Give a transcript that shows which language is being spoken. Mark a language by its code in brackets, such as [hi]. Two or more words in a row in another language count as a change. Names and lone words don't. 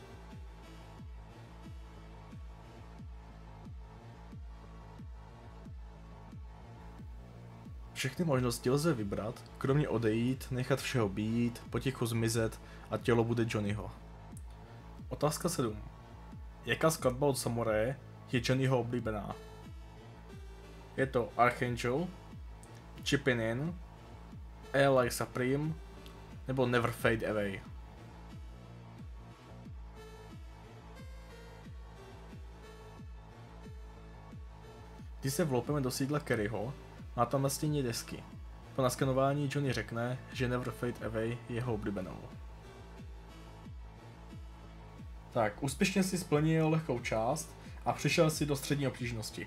[cs] Všechny možnosti lze vybrat, kromě odejít, nechat všeho být, potichu zmizet a tělo bude Johnnyho. Otázka 7. Jaká skladba od Samuraje je Johnnyho oblíbená? Je to Archangel, Chippin' In, Eli Supreme nebo Never Fade Away? Když se vloupeme do sídla Kerryho, má tam na stěně desky. Po naskenování Johnny řekne, že Never Fade Away je jeho oblíbenou. Tak, úspěšně si splnil lehkou část a přišel si do střední obtížnosti.